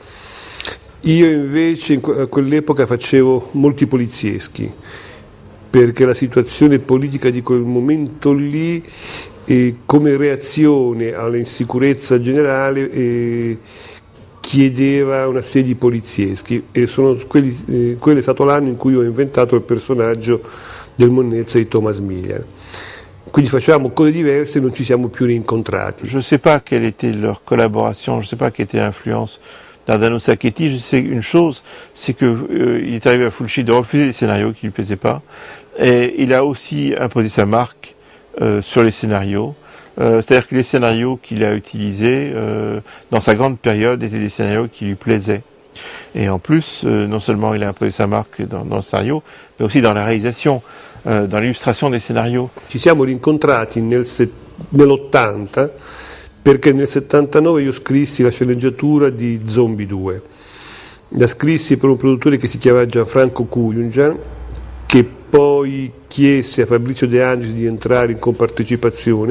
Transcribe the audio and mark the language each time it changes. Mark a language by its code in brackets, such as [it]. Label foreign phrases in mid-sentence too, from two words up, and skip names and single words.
[it] Io invece a quell'epoca facevo molti polizieschi, perché la situazione politica di quel momento lì, come reazione all'insicurezza generale, chiedeva una serie di polizieschi, e quello è stato l'anno in cui ho inventato il personaggio del monnezza di Thomas Millian. Quindi facevamo cose diverse e non ci siamo più rincontrati. [fr] Je ne sais pas quelle était leur collaboration, je ne sais pas quelle était l'influence d'Ardano Sacchetti. Je sais une chose, c'est que il est arrivé à Fulci de refuser des scénarios qui lui plaisaient pas, et il a aussi imposé sa marque sur les scénarios. C'est-à-dire que les scénarios qu'il a utilisés dans sa grande période étaient des scénarios qui lui plaisaient. Et en plus, non seulement il a imposé sa marque dans le scénario, mais aussi dans la réalisation, dans l'illustration des scénarios. [it] Ci siamo rincontrati nell'80 perché nel 79 io scrissi la sceneggiatura di Zombie 2. La scrissi per un produttore che si chiamava Gianfranco Cuyungian, che poi chiese a Fabrizio De Angelis di entrare in compartecipazione.